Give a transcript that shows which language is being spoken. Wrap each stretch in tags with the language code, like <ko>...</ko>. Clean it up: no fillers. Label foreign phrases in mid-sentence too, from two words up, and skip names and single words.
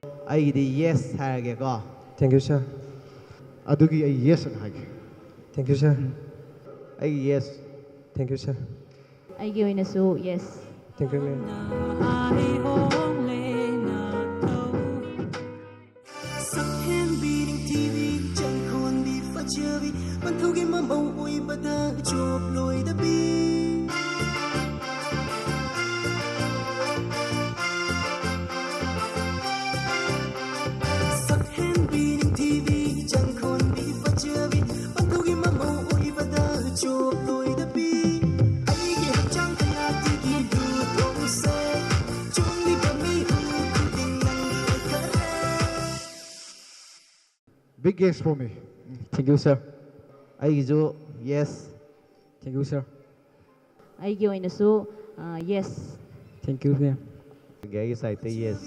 <mni>ꯑꯩꯒꯤꯗꯤ ꯌꯦꯁ ꯍꯥꯏꯔꯒꯦꯀꯣ</mni> <en>Thank you, sir.</en> <mni>ꯑꯗꯨꯒꯤ ꯑꯩ ꯌꯦꯁ ꯑꯅ ꯍꯥꯏꯒꯦ</mni> <en>Thank you, sir.</en> <mni>ꯑꯩꯒꯤ ꯌꯦꯁ</mni> <en>Thank you, sir.</en> <mni>ꯑꯩꯒꯤ ꯑꯣꯏꯅꯁꯨ ꯌꯦꯁ</mni> <en>Thank you, ma'am.</en> <mni>ꯁꯛꯍꯦꯟꯕꯤring TV ꯆꯪꯈꯣꯟꯕꯤ ꯐꯖꯕꯤ ꯄꯟꯊꯧꯒꯤ ꯃꯃꯧ ꯑꯣꯏꯕꯗ ꯖꯣꯕ ꯂꯣꯏꯗꯕꯤ ꯁꯛꯍꯦꯟꯕꯤring TV ꯆꯪꯈꯣꯟꯕꯤ ꯐꯖꯕꯤ ꯄꯟꯊꯧꯒꯤ ꯃꯃꯧ ꯑꯣꯏꯕꯗ ꯖꯣꯕ ꯂꯣꯏꯗꯕꯤ ꯑꯩꯒꯤ ꯍꯛꯆꯥꯡ ꯀꯌꯥꯠꯇꯒꯤ ꯂꯨꯊꯣꯛꯁꯦ ꯆꯨꯝꯂꯤꯕ ꯃꯤꯍꯨ ꯈꯨꯗꯤꯡ ꯅꯪꯒꯤ ꯑꯣꯏꯈꯔꯦ</mni> <en>Big yes for me. Thank you, sir.</en> <mni>ꯑꯩꯒꯤꯁꯨ ꯌꯦꯁ</mni> <en>Thank you, sir.</en> <mni>ꯑꯩꯒꯤ ꯑꯣꯏꯅꯁꯨ ꯌꯦꯁ</mni> <en>Thank you, ma'am.</en> <mni>ꯑꯩꯒꯤ ꯁꯥꯏꯠꯇ ꯌꯦꯁ</mni>